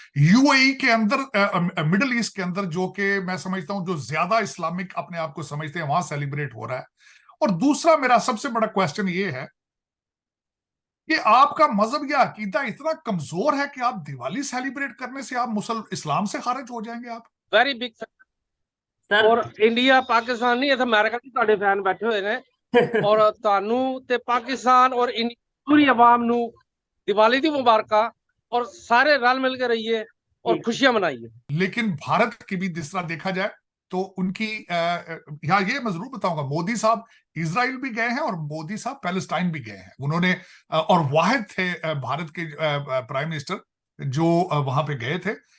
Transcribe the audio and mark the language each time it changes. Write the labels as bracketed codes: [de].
[hi] UAE के अंदर, middle east के अंदर, जो कि मैं समझता हूं जो ज्यादा इस्लामिक अपने आप को समझते हैं, वहां सेलिब्रेट हो रहा है। और दूसरा मेरा सबसे बड़ा क्वेश्चन ये है कि आपका मजहब या अकीदा इतना कमजोर है कि आप दिवाली सेलिब्रेट करने से आप मुसल इस्लाम से खारिज हो जाएंगे आप। [en] Very big. Sir [pa] ਔਰ ਇੰਡੀਆ ਪਾਕਿਸਤਾਨ ਨਹੀਂ, ਇੱਥੇ ਅਮਰੀਕਾ ਦੇ ਤੁਹਾਡੇ ਫੈਨ ਬੈਠੇ ਹੋਏ ਨੇ। ਔਰ ਤੁਹਾਨੂੰ ਤੇ ਪਾਕਿਸਤਾਨ ਔਰ ਪੂਰੀ ਆਵਾਮ ਨੂੰ ਦੀਵਾਲੀ ਦੀ ਮੁਬਾਰਕਾਂ। ਔਰ ਸਾਰੇ [hi] रल मिल के रहिए और खुशियां मनाइए। लेकिन भारत की भी जिस तरह देखा जाए तो उनकी यहाँ ये मैं जरूर बताऊंगा, मोदी साहब इजराइल भी गए हैं और मोदी साहब पैलेस्टाइन भी गए हैं। उन्होंने और वाहिद थे भारत के प्राइम मिनिस्टर जो वहां पे गए थे।